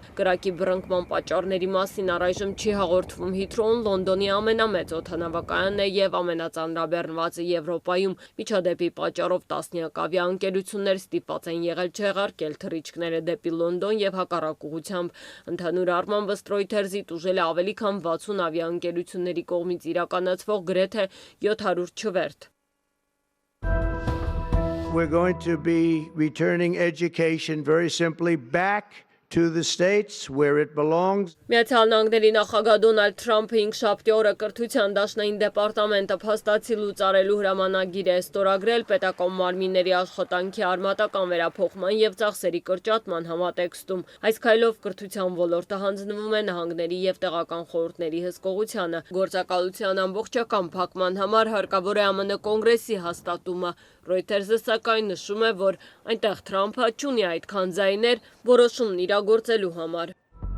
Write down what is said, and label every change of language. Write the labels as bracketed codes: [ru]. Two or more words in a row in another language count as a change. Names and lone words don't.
[hy] Կրակի բռնկման պատճառների մասին առայժմ չի հաղորդվում։ Հիթրոուն Լոնդոնի ամենամեծ օդանավակայանն է և ամենածանրաբեռնվածը Եվրոպայում։ Միջադեպի պատճառով տասնյակ ավիաընկերություններ ստիպված են եղել չեղարկել թռիչքները դեպի Լոնդոն և հակառակ ուղղությամբ։ Ընդհանուր առմամբ ըստ Reuters-ի տուժել է ավելի քան 60 ավիաընկերությունների կողմից իրականացվող գրեթե 700 չվերթ։ [en] We're going to be returning education very simply back to the states where it belongs. [hy] Միացյալ Նահանգների նախագահ Դոնալդ Թրամփը 5-շաբթի օրը կրթության դաշնային դեպարտամենտը փաստացի լուծարելու հրամանագիր է ստորագրել պետական մարմինների աշխատանքի արմատական վերափոխման և ծախսերի կրճատման համատեքստում։ Այս քայլով կրթության ոլորտը հանձնվում է նահանգների և տեղական խորհուրդների հսկողությանը։ Գործակալության ամբողջական փակման համար հարկավոր է ԱՄՆ կոնգրեսի հաստատումը։ Reuters-ը սակայն նշում է, որ այնտեղ Թրամփը չունի այդքան ձայներ որոշումն իրագործելու համար։